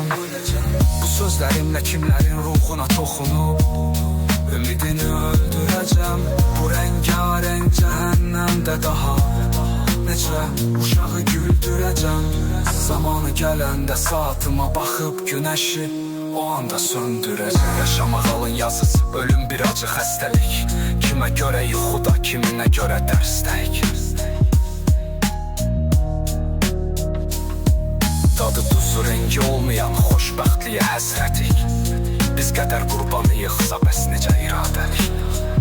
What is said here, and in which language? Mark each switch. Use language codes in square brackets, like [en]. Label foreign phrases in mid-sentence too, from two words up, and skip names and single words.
[tr] Bu sözlerimle kimlerin ruhuna dokunup ümidini öldüreceğim. Bu rengarenk cehennemde daha neçə uşağı güldüreceğim. Zamanı gelende saatıma bakıp güneşi o anda söndüreceğim. [az] Yaşamak alın yazısı, ölüm bir acı xəstəlik. Kimə görə yuxuda, kiminə görə dərsdəyik. Dadı duzu rengi olmayan xoşbəxtliyə həsrətik. Biz qədər qurbanıyıqsa bəs necə iradəlik.